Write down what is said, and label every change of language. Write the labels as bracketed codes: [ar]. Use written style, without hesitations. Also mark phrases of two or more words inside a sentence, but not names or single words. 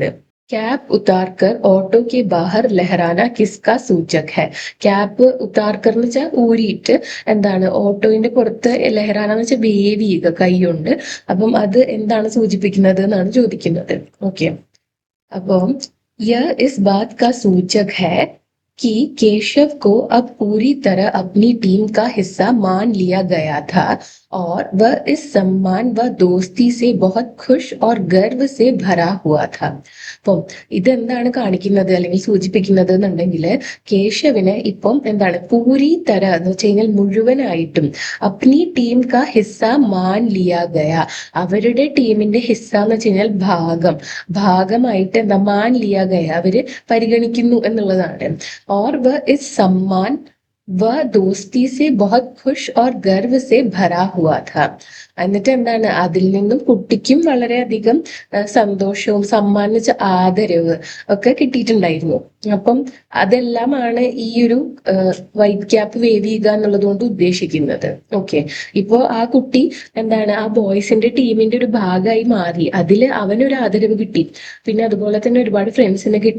[hi] कैप उतारकर ऑटो के बाहर लहराना किसका सूचक है. कैप उतारकर [ml] എന്ന് വെച്ചാൽ ഊരിയിട്ട് എന്താണ്, ഓട്ടോയുടെ പുറത്ത് ലഹറാന എന്ന് വെച്ചാൽ വേവ് ചെയ്യുക കൈകൊണ്ട്. അപ്പം അത് എന്താണ് സൂചിപ്പിക്കുന്നത് എന്നാണ് ചോദിക്കുന്നത്. [hi] ഓക്കെ, അപ്പം यह इस बात का सूचक है कि केशव को अब पूरी तरह अपनी टीम का हिस्सा मान लिया गया था और वह इस सम्मान व दोस्ती से बहुत खुश और गर्व से भरा हुआ था. [ml] അപ്പം ഇതെന്താണ് കാണിക്കുന്നത് അല്ലെങ്കിൽ സൂചിപ്പിക്കുന്നത് എന്നുണ്ടെങ്കിൽ കേശവിന് ഇപ്പം എന്താണ്, [hi] पूरी तरह [ml] എന്ന് വെച്ച് കഴിഞ്ഞാൽ മുഴുവനായിട്ടും, [hi] अपनी टीम का हिस्सा मान लिया गया, [ml] അവരുടെ ടീമിന്റെ ഹിസ്സ എന്ന് വെച്ച് കഴിഞ്ഞാൽ ഭാഗമായിട്ട് എന്താ, [hi] मान लिया गया, [ml] അവര് പരിഗണിക്കുന്നു എന്നുള്ളതാണ്. [hi] और वह इस सम्मान वह दोस्ती से बहुत खुश और गर्व से भरा हुआ था. [ml] എന്നിട്ട് എന്താണ് അതിൽ നിന്നും കുട്ടിക്കും വളരെയധികം സന്തോഷവും സമ്മാനിച്ച ആദരവ് ഒക്കെ കിട്ടിയിട്ടുണ്ടായിരുന്നു. അപ്പം അതെല്ലാമാണ് ഈ ഒരു [en] white cap [ml] വേവിക എന്നുള്ളത് കൊണ്ട് ഉദ്ദേശിക്കുന്നത്. ഓക്കെ, ഇപ്പോ ആ കുട്ടി എന്താണ് ആ ബോയ്സിന്റെ ടീമിന്റെ ഒരു ഭാഗമായി മാറി, അതില് അവനൊരു ആദരവ് കിട്ടി, പിന്നെ അതുപോലെ തന്നെ ഒരുപാട് ഫ്രണ്ട്സിനെ കിട്ടി.